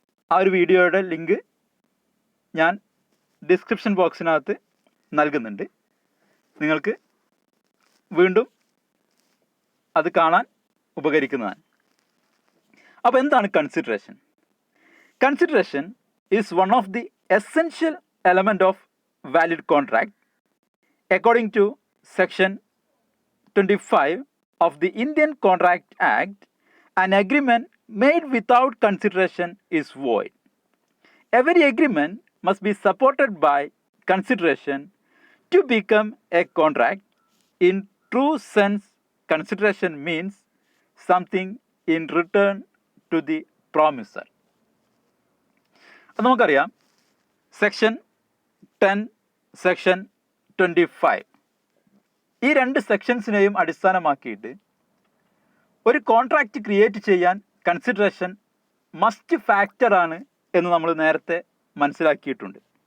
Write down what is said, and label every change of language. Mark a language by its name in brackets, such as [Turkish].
[Malayalam] ആ ഒരു വീഡിയോയുടെ ലിങ്ക് ഞാൻ ഡിസ്ക്രിപ്ഷൻ ബോക്സിനകത്ത് നൽകുന്നുണ്ട്. നിങ്ങൾക്ക് വീണ്ടും അത് കാണാൻ ഉപകരിക്കുന്നതാണ്. അപ്പോൾ എന്താണ് consideration? [English] Consideration is one of the essential element of valid contract. According to Section 25 of the Indian Contract Act, an agreement made without consideration is void. Every agreement must be supported by consideration to become a contract. In true sense, consideration means something in return to the promiser. [Malayalam] നമുക്കറിയാം section 10, section 25 ഈ 2 സെക്ഷൻസിനെയും അടിസ്ഥാനമാക്കിയിട്ട് ഒരു contract create ചെയ്യാൻ consideration must ഫാക്ടറാണ് എന്ന് നമ്മൾ നേരത്തെ മനസ്സിലാക്കിയിട്ടുണ്ട്.